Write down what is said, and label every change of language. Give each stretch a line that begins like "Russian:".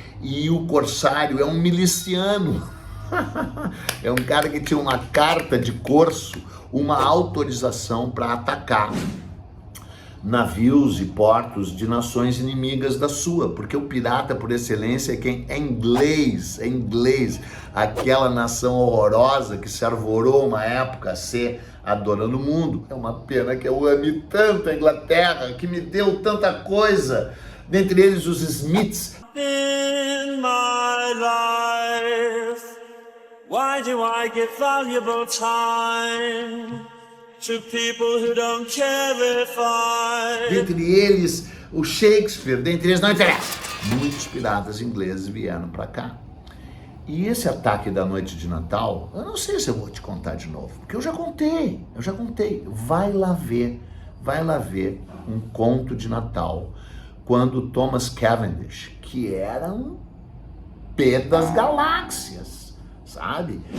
Portuguese: E o corsário é um miliciano. É um cara que tinha uma carta de corso, uma autorização para atacar navios e portos de nações inimigas da sua, porque o pirata por excelência é quem é inglês, aquela nação horrorosa que se arvorou uma época a ser a dona do mundo. É uma pena que eu ame tanto a Inglaterra, que me deu tanta coisa, dentre eles os Smiths.
English: In my life, why do I give valuable time to people who don't care if I...
Portuguese: Dentre eles, o Shakespeare, dentre eles, não interessa. Muitos piratas ingleses vieram para cá. E esse ataque da noite de Natal, eu não sei se eu vou te contar de novo, porque eu já contei. Vai lá ver um conto de Natal, quando Thomas Cavendish, que era um pé das galáxias, sabe?